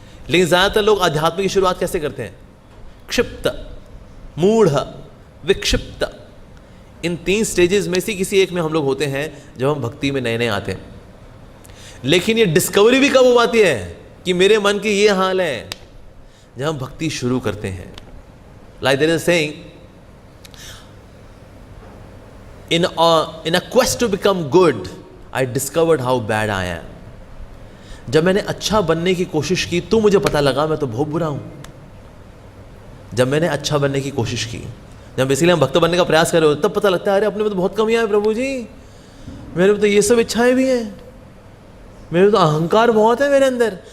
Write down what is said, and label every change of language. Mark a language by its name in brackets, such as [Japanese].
[Hindi] लेकिन ज़्यादातर लोग अध्यात्म की शुरुआत कैसे करते हैं? क्षिप्त, मूढ़, विक्षिप्त। इन तीन स्टेजेस में से किसी एक में हम लोग होते हैं जब हम भक्ति में नए नए आते हैं। लेकिन ये डिस्कवरी भी कब हो पाती है कि मेरे मन की ये हाल है? जब हम भक्ति शुरू करते हैं। [English] Like there is a saying, in a quest to become good, I discovered how bad I am. [Hindi] जब मैंने अच्छा बनने की कोशिश की तो मुझे पता लगा मैं तो बहुत बुरा हूं। जब मैंने अच्छा बनने की कोशिश की, जब बेसिकली हम भक्त बनने का प्रयास कर रहे हो, तब पता लगता है अरे अपने में तो बहुत कमियां हैं प्रभु जी, मेरे में तो ये सब इच्छाएं भी हैं, मेरे तो अहंकार बहुत है मेरे अंदर।